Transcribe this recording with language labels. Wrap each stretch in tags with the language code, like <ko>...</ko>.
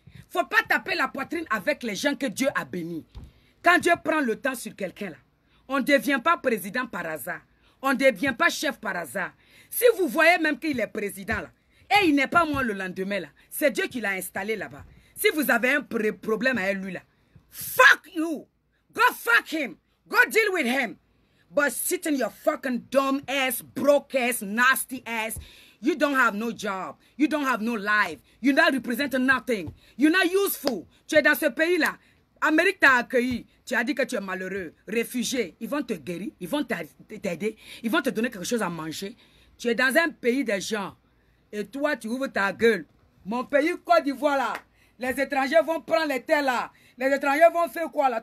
<fr>Il ne faut pas taper la poitrine avec les gens que Dieu a bénis. Quand Dieu prend le temps sur quelqu'un là, on ne devient pas président par hasard. On ne devient pas chef par hasard. Si vous voyez même qu'il est président là, et il n'est pas moi le lendemain là, c'est Dieu qui l'a installé là-bas. Si vous avez un problème avec lui là,</fr> <en>fuck you. Go fuck him. Go deal with him. But sit in your fucking dumb ass, broke ass, nasty ass. You don't have no job. You don't have no life. You're not representing nothing. You're not useful.</en> <fr>Tu es dans ce pays-là. Amérique t'a accueilli. Tu as dit que tu es malheureux, réfugié. Ils vont te guérir. Ils vont t'aider. Ils vont te donner quelque chose à manger. Tu es dans un pays des gens. Et toi, tu ouvres ta gueule. Mon pays, Côte d'Ivoire, là. Les étrangers vont prendre les terres, là. Les étrangers vont faire quoi, là?</fr>